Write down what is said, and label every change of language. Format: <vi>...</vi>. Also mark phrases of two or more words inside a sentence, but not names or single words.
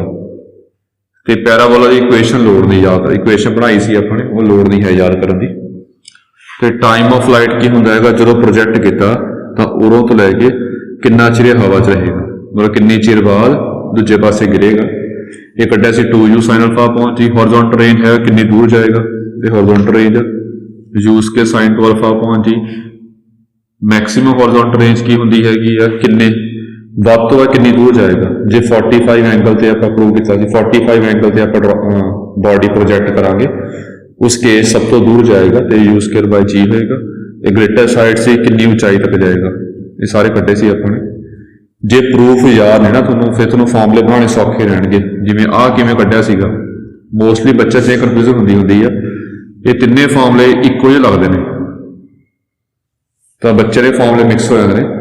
<pa>ਤੇ ਪੈਰਾਬੋਲਾ ਦੀ ਇਕੁਏਸ਼ਨ ਲੋੜ ਨਹੀਂ ਯਾਦ, ਇਕੁਏਸ਼ਨ ਬਣਾਈ ਸੀ ਆਪਾਂ ਨੇ, ਉਹ ਲੋੜ ਨਹੀਂ ਹੈ ਯਾਦ ਕਰਨ ਦੀ। ਤੇ</pa> <en>time of flight</en> <pa>ਕੀ ਹੁੰਦਾ ਹੈਗਾ, ਜਦੋਂ ਪ੍ਰੋਜੈਕਟ ਕੀਤਾ ਤਾਂ ਉਦੋਂ ਤੋਂ ਲੈ ਕੇ ਕਿੰਨਾ ਚਿਰ ਹਵਾ 'ਚ ਰਹੇਗਾ, ਮਤਲਬ ਕਿੰਨੀ ਚਿਰ ਬਾਅਦ ਦੂਜੇ ਪਾਸੇ ਗਿਰੇਗਾ। ਇਹ ਕੱਢਿਆ ਸੀ</pa> <en>2u sin alpha upon g। horizontal range</en> <pa>ਹੈ ਕਿੰਨੀ ਦੂਰ ਜਾਏਗਾ, ਤੇ</pa> <en>horizontal range u square sin 2 alpha upon g। maximum horizontal range</en> <pa>ਕੀ ਹੁੰਦੀ ਹੈਗੀ ਆ, ਕਿੰਨੇ ਵੱਧ ਤੋਂ ਵੱਧ ਕਿੰਨੀ ਦੂਰ ਜਾਏਗਾ। ਜੇ 45 ਐਂਗਲ ਤੇ ਆਪਾਂ ਪ੍ਰੂਵ ਕੀਤਾ ਸੀ, 45 ਐਂਗਲ ਤੇ ਆਪਾਂ</pa> <en>body project</en> <pa>ਕਰਾਂਗੇ, ਉਸ ਕੇਸ ਸਭ ਤੋਂ ਦੂਰ ਜਾਏਗਾ ਤੇ</pa> <en>u square by g</en> <pa>ਹੋਏਗਾ। ਇਹ</pa> <en>greater side</en> <pa>ਸੀ ਕਿੰਨੀ ਉਚਾਈ ਤੱਕ ਜਾਏਗਾ, ਇਹ ਸਾਰੇ ਕੱਢੇ ਸੀ ਆਪਾਂ ਨੇ। ਜੇ ਪ੍ਰੂਫ ਯਾਦ ਨਹੀਂ ਨਾ ਤੁਹਾਨੂੰ, ਫਿਰ ਤੁਹਾਨੂੰ ਫਾਰਮੂਲੇ ਬਣਾਉਣੇ ਸੌਖੇ ਰਹਿਣਗੇ। ਜਿਵੇਂ ਆਹ ਕਿਵੇਂ ਕੱਢਿਆ ਸੀਗਾ, ਮੋਸਟਲੀ ਬੱਚੇ 'ਚ ਕਨਫਿਊਜ਼ਨ ਹੁੰਦੀ ਆ। ਇਹ ਤਿੰਨੇ ਫਾਰਮੂਲੇ ਇੱਕੋ ਜਿਹੇ ਲੱਗਦੇ ਨੇ, ਤਾਂ ਬੱਚੇ ਦੇ ਫਾਰਮੂਲੇ ਮਿਕਸ ਹੋ ਜਾਂਦੇ ਨੇ।</pa>